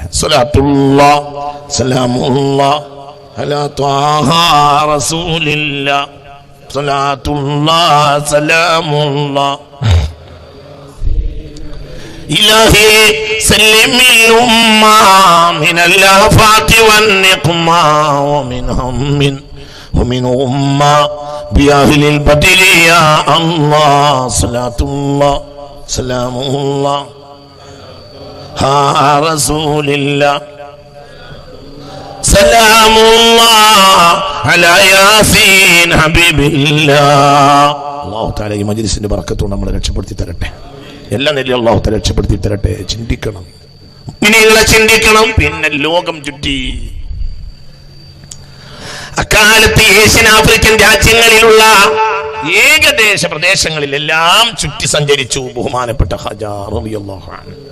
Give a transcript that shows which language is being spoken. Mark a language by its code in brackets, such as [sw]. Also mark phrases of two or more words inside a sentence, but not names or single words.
[ar] صلاة الله سلام الله على طه رسول الله. صلاة الله سلام الله إلهي سلم الأمة من الآفات والنقمة ومن هم ومن أمة بأهل البدر يا الله. صلاة الله سلام الله ها رسول الله. سلام الله على ياسين حبيب الله. الله تعالى [ml] ഈ മജ്‌ലിസിന്റെ ബറക്കത്തോടെ നമ്മളെ രക്ഷപ്പെടുത്തി തരട്ടെ. എല്ലാ നിലയിലും [ar] الله تعالى [ml] രക്ഷപ്പെടുത്തി തരട്ടെ. ചിന്തിക്കണം, മുഅ്മിനീങ്ങളെ ചിന്തിക്കണം. പിന്നെ ലോകം ചുറ്റി അക്കാലത്ത് ഏഷ്യൻ ആഫ്രിക്കൻ രാജ്യങ്ങളിലുള്ള ഏകദേശ പ്രദേശങ്ങളിലെല്ലാം ചുറ്റി സഞ്ചരിച്ചു ബഹുമാനപ്പെട്ട ഖാജ [ar] رضي الله عنه.